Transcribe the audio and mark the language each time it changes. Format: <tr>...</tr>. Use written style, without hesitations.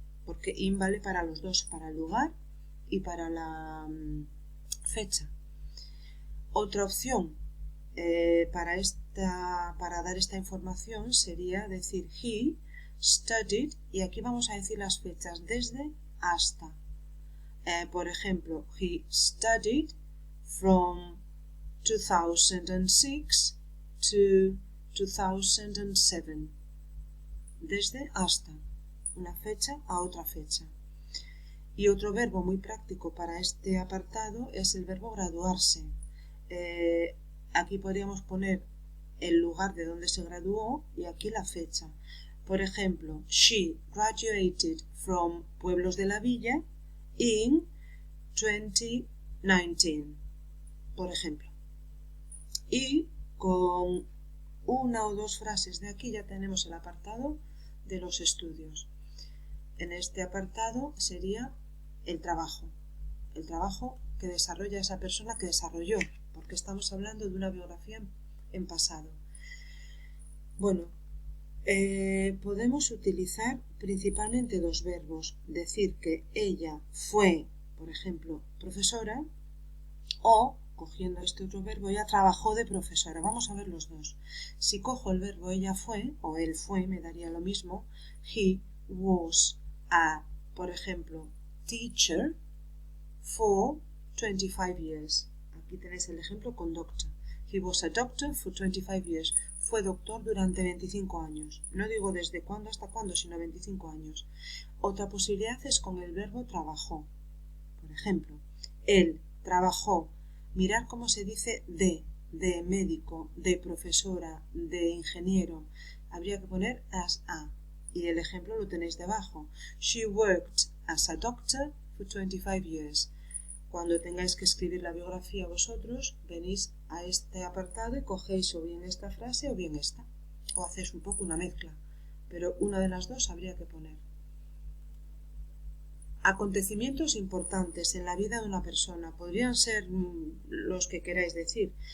<es>Porque in vale para los dos, para el lugar y para la fecha. Otra opción para dar esta información sería decir</es> <en>he studied,</en> <es>y aquí vamos a decir las fechas desde hasta. Por ejemplo,</es> <en>he studied from 2006 to 2007.</en> <es>Desde hasta. Una fecha a otra fecha. Y otro verbo muy práctico para este apartado es el verbo graduarse. Aquí podríamos poner el lugar de donde se graduó y aquí la fecha. Por ejemplo,</es> <en>she graduated from Pueblos de la Villa in 2019. Por ejemplo.</en> <es>Y con una o dos frases de aquí ya tenemos el apartado de los estudios. En este apartado sería el trabajo que desarrolla esa persona que desarrolló, porque estamos hablando de una biografía en pasado. Bueno, podemos utilizar principalmente dos verbos, decir que ella fue, por ejemplo, profesora, o cogiendo este otro verbo, ella trabajó de profesora. Vamos a ver los dos. Si cojo el verbo ella fue, o él fue, me daría lo mismo.</es> <en>He was a,</en> <es>por ejemplo,</es> <en>teacher for 25 years.</en> <es>Aquí tenéis el ejemplo con doctor.</es> <en>He was a doctor for 25 years.</en> <es>Fue doctor durante 25 años. No digo desde cuándo hasta cuándo, sino 25 años. Otra posibilidad es con el verbo trabajó. Por ejemplo, él trabajó. Mirar cómo se dice de médico, de profesora, de ingeniero. Habría que poner as a. Y el ejemplo lo tenéis debajo.</es> <en>She worked as a doctor for 25 years.</en> <es>Cuando tengáis que escribir la biografía vosotros, venís a este apartado y cogéis o bien esta frase o bien esta. o haces un poco una mezcla, pero una de las dos habría que poner. Acontecimientos importantes en la vida de una persona. Podrían ser los que queráis decir.</es>